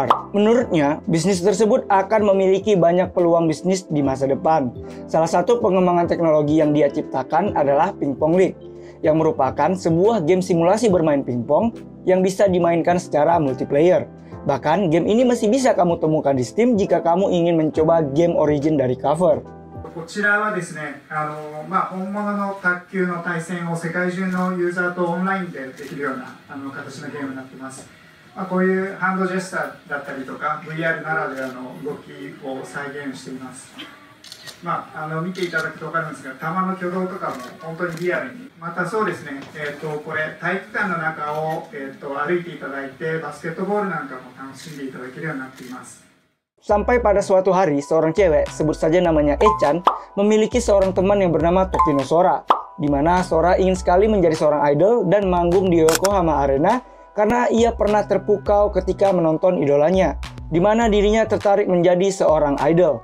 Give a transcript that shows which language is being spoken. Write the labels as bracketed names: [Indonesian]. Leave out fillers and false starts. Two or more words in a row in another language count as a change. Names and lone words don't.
[Indonesian] Menurutnya, bisnis tersebut akan memiliki banyak peluang bisnis di masa depan. Salah satu pengembangan teknologi yang dia ciptakan adalah Pingpong League, yang merupakan sebuah game simulasi bermain pingpong yang bisa dimainkan secara multiplayer. Bahkan game ini masih bisa kamu temukan di Steam jika kamu ingin mencoba game origin dari Cover. [Japanese] こちらはですね、本物の卓球の対戦を世界中のユーザーとオンラインでできるような形のゲームになっています。こういうハンドジェスターだったりとか VR ならではの動きを再現しています。見ていただくと分かるんですが、球の挙動とかも本当にリアルに。またそうですね、これ体育館の中を、歩いていただいてバスケットボールなんかも楽しんでいただけるようになっています。 [Indonesian] Sampai pada suatu hari, seorang cewek, sebut saja namanya Echan, memiliki seorang teman yang bernama Tokino Sora, di mana Sora ingin sekali menjadi seorang idol dan manggung di Yokohama Arena karena ia pernah terpukau ketika menonton idolanya, di mana dirinya tertarik menjadi seorang idol.